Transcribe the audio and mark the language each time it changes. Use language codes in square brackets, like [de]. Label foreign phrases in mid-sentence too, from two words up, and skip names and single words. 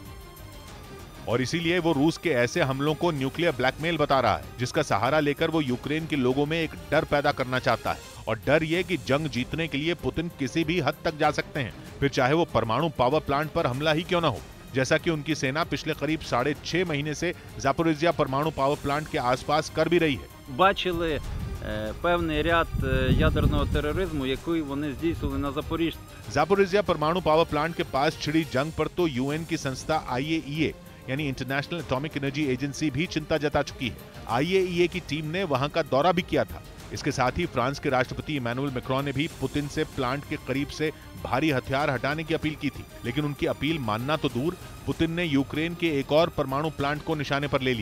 [hi] और इसीलिए वो रूस के ऐसे हमलों को [en] nuclear blackmail [hi] बता रहा है, जिसका सहारा लेकर वो यूक्रेन के लोगों में एक डर पैदा करना चाहता है। और डर ये कि जंग जीतने के लिए पुतिन किसी भी हद तक जा सकते हैं, फिर चाहे वो परमाणु [en] power plant [hi] पर हमला ही क्यों ना हो, जैसा कि उनकी सेना पिछले करीब 6.5 महीने से जापोरिजिया परमाणु [en] power plant [hi] के आसपास कर भी रही है। [uk] Бачили певний ряд ядерного тероризму, який вони здійснили на Запоріжжі. [hi] जापोरिजिया परमाणु [en] power plant [hi] के पास छिड़ी जंग पर तो यूएन की संस्था IAEA यानी इंटरनेशनल एटॉमिक एनर्जी एजेंसी भी चिंता जता चुकी है। IAEA की टीम ने वहां का दौरा भी किया था। इसके साथ ही फ्रांस के राष्ट्रपति इमैनुअल मैक्रोन ने भी पुतिन से प्लांट के करीब से भारी हथियार हटाने की अपील की थी, लेकिन उनकी अपील मानना तो दूर, पुतिन ने यूक्रेन के एक और परमाणु प्लांट को निशाने पर ले लिया।